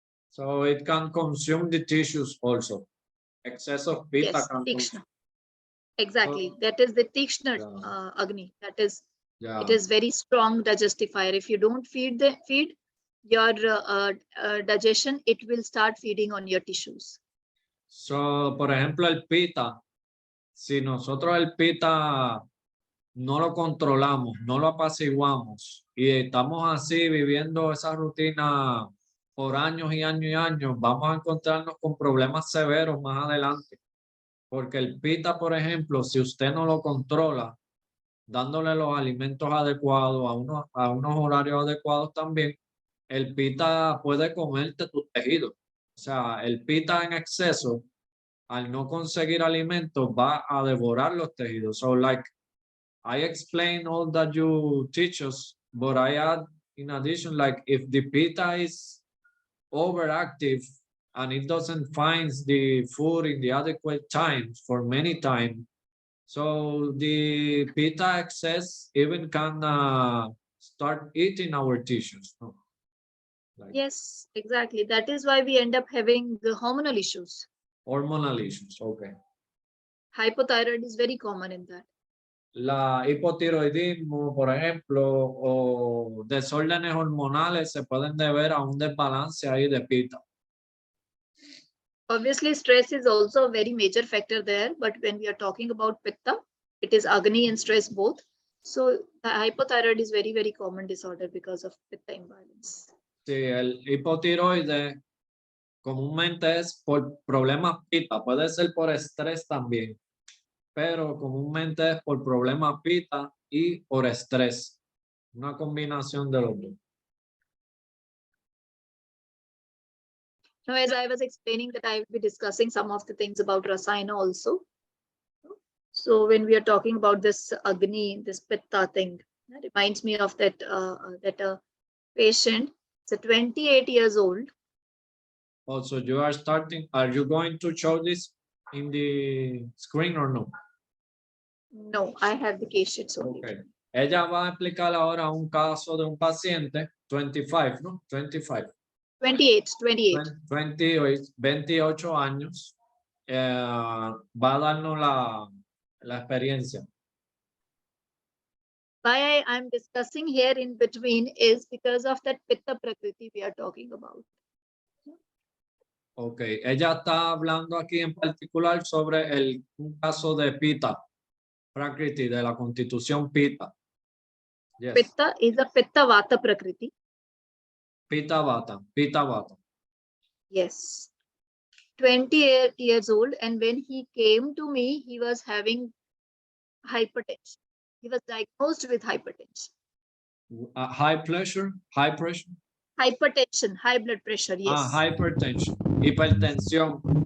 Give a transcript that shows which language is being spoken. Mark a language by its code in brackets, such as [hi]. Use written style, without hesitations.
[en] So it can consume the tissues also. Excess of pitta Yes, can tikshna. Exactly. So- That is the tikshna Yeah. Agni. That is, Yeah. it is very strong digestifier. If you don't feed your digestion, it will start feeding on your tissues. [es] So, por ejemplo, el pita, si nosotros el pita no lo controlamos, no lo apaciguamos y estamos así viviendo esa rutina por años y años y años, vamos a encontrarnos con problemas severos más adelante. Porque el pita, por ejemplo, si usted no lo controla, dándole los alimentos adecuados a unos horarios adecuados también, el pita puede comerte tus tejidos. O sea, el pita en exceso, al no conseguir alimentos, va a devorar los tejidos. [en] So, like, I explain all that you teach us, but I add in addition, like, if the pita is overactive and it doesn't find the food in the adequate times for many time. So the pitta excess even can start eating our tissues. No? Like Yes, exactly. That is why we end up having the hormonal issues. hormonal issues. Okay. Hypothyroid is very common in that. [es] La hipotiroidismo, por ejemplo, o desórdenes hormonales se pueden deber a un desbalance ahí de pita. [en] Obviously, stress is also a very major factor there. But when we are talking about pitta, it is agni and stress both. So the hypothyroid is very, very common disorder because of pitta imbalance. [es] Sí, el hipotiroide comúnmente es por problemas pita, puede ser por estrés también, pero comúnmente es por problemas pita y por estrés. Una combinación de los dos. [en] Now, as I was explaining that I will be discussing some of the things about Rasayana also. So when we are talking about this Agni, this Pitta thing, that reminds me of that patient, it's a 28 years old. Also, you are starting, are you going to show this in the screen or no? No, I have the case sheets only. Okay. [es] Ella va a explicar ahora un caso de un paciente, 25, ¿no? 25. 28, 28. 28 años. Va a darnos la experiencia. [en] Why I'm discussing here in between is because of that Pitta Prakriti we are talking about. [es] Ok, ella está hablando aquí en particular sobre un caso de Pitta, Prakriti, de la constitución Pitta. [en] Yes. Pitta is a Pitta Vata Prakriti. Pitta Vata. Yes. 28 years old, and when he came to me, he was having hypertension. He was diagnosed with hypertension. High pressure. Hypertension, high blood pressure, yes. Hypertension, hipertensión.